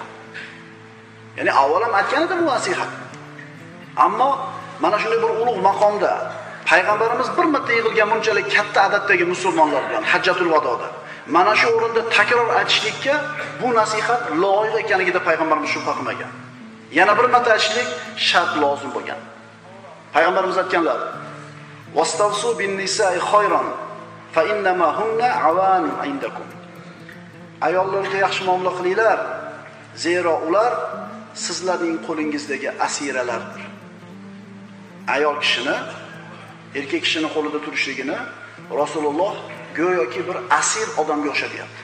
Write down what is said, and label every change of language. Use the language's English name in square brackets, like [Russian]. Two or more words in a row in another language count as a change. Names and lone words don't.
[Uzbek] Ya'ni avvalam aytgan edi bu nasihat. Ammo mana shunday bir ulug' maqomda payg'ambarimiz bir marta yig'ilgan bunchalik katta adatdagi musulmonlar bilan Hajjatul Vadoda mana shu o'rinda takror aytishlikka bu nasihat loyiq ekanligida payg'ambarimiz shubha qilmagan. Yana bir marta aytishlik shart lozim bo'lgan. Payg'ambarimiz aytganlar: [Arabic] "واستوصوا بالنساء خيرا فإنما هن عوان عندكم." [Uzbek] Ayollarga yaxshi muomala qilinglar, zero ular sizlarning qo'lingizdagi asiralardir. Ayol kishini, erkak kishining qo'lida turishligini Rasululloh go'yoki bir asir odamga o'xshatyapti.